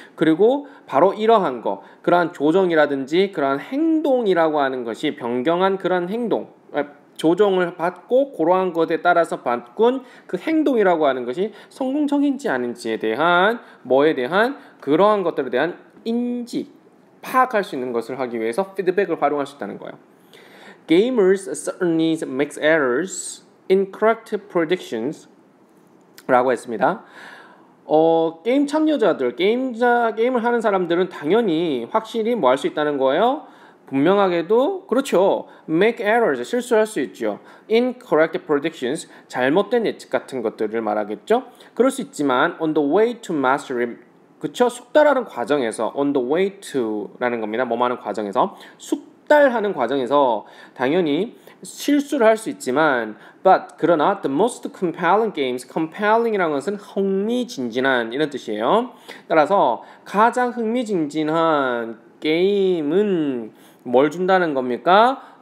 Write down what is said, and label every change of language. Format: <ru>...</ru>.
<ko>그리고 바로 이러한 거 그러한 조정이라든지 그러한 행동이라고 하는 것이 변경한 그러한 행동 조정을 받고 그러한 것에 따라서 바꾼 그 행동이라고 하는 것이 성공적인지 아닌지에 대한 뭐에 대한 그러한 것들에 대한 인지 파악할 수 있는 것을 하기 위해서 피드백을 활용할 수 있다는 거예요.</ko> <en>Gamers certainly make errors in correct predictions</en> <ko>라고 했습니다. 게임 참여자들, 게임을 하는 사람들은 당연히 확실히 뭐 할 수 있다는 거예요? 분명하게도 그렇죠.</ko> <en>make errors,</en> <ko>실수할 수 있죠.</ko> <en>incorrect predictions,</en> <ko>잘못된 예측 같은 것들을 말하겠죠. 그럴 수 있지만</ko> <en>on the way to mastery,</en> <ko>그쵸? 숙달하는 과정에서</ko> <en>on the way to</en> <ko>라는 겁니다. 뭐뭐 하는 과정에서 숙달하는 과정에서 당연히 실수를 할 수 있지만 그러나</ko> <en>the most compelling games,</en> <ko>compelling이라는 것은 흥미진진한 이런 뜻이에요. 따라서 가장 흥미진진한 게임은 뭘 준다는 겁니까?</ko>